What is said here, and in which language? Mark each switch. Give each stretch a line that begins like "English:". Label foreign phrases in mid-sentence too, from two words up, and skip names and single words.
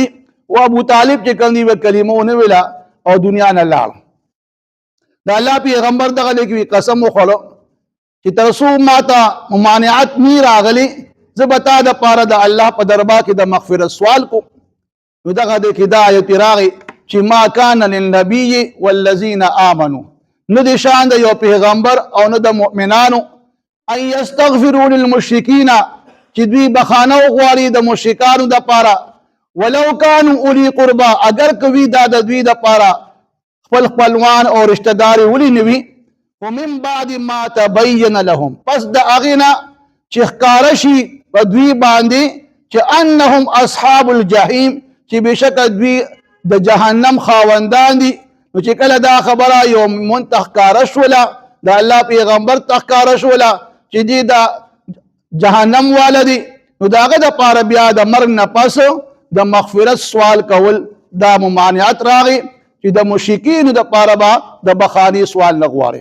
Pashto: او ابو طالب چې کوم دی کلمه ونه ویله او دنیا نه لاړ. د الله پیغمبر دغه دی کې قسم وخوړو چې تر څو ماته ممانعت نی راغلی زه به تا دپاره د الله په دربار کې د مغفرت سوال کوم. نو دغه دی کې دا آیت راغی چې
Arabic: ما کان للنبي والذین آمنوا،
Pashto: نه د شان د یو پیغمبر او نه د مؤمنانو
Arabic: ان یستغفروا للمشرکین
Pashto: چې دوی بخانه وغواړي د مشرکانو دپاره،
Arabic: ولو کانوا اولی قربا
Pashto: اگر کوي دا د دوی دپاره خپل خپلوان او رشتہ داري ولې نه وي.
Arabic: ومن بعد ما تبین لهم،
Pashto: پس د هغې نه چې ښکاره شي په دوی باندې چې
Arabic: انهم اصحاب الجحیم
Pashto: چې بېشکه دوی د جهنم خاوندان دي. نو چې کله دا خبره یو مؤمن ته ښکاره شوله، د الله پیغمبر ته ښکاره شوله چې دی د جهنم والا دی، نو د هغه دپاره بیا د مرګ نه پس د مغفرت سوال کول دا ممانعت راغی چې د مشرکینو دپاره به د بخاني سوال نه غواړي.